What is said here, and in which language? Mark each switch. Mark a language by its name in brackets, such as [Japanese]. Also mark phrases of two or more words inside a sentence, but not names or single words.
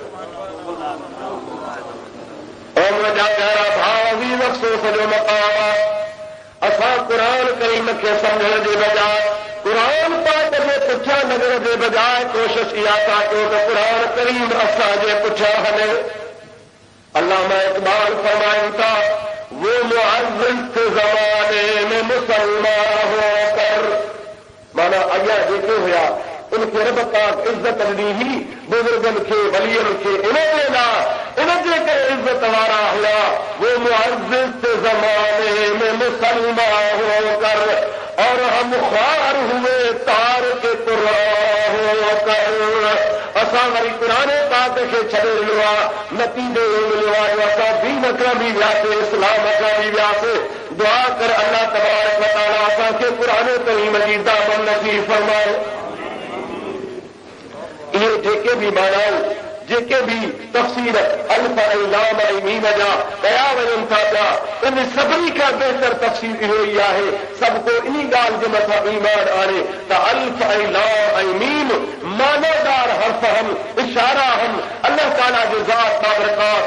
[Sindhi] मुंहिंजा प्यारा भाउ वीर अफ़सोस जो मक़ाम आहे, असां क़ुरान करीम खे सम्झण जे बजाय, क़ुरान पाक जे पुठियां लॻण जे बजाय कोशिश इहा था कयूं त क़ुरान करीम असांजे पुठियां हले। अल्लामा इक़बाल फरमाइनि था [Urdu] وہ معزز زمانے میں مسلمان ہو کر, [Sindhi] माना अॻियां जेके हुया उनखे रब पाक इज़त ॾिनी हुई, बुज़ुर्गनि खे वलियनि खे इनजे लाइ, इनजे करे इज़त वारा हुआ। [Urdu] وہ معزز زمانے میں مسلمان ہو کر اور ہم خوار ہوئے تارک قرآن ہو کر. [Sindhi] असां वरी क़ुरान पाक खे छॾे ॾिनो आहे, नतीजो मिलियो आहे असां दीन खां बि वियासीं, इस्लाम खां बि वियासीं। दुआ कर अल्लाह [Arabic] تبارک و تعالیٰ [Sindhi] असांखे क़ुरान करीम जी दामन नसीब फरमाए। इहे जेके बि मानाऊं, जेके बि तफ़सीर अल्फ ऐं लाम ऐं मीम जा कया वञनि था पिया, इन सभिनी खां बहितर तफ़सीर इहो ई आहे। सभु को इन ॻाल्हि जे मथां ईमान आणे त अल्फ ऐं लाम ऐं मीम मानादार हर्फ़ आहिनि, इशारा आहिनि अल्लाह ताला जे ज़ात बाबरकात।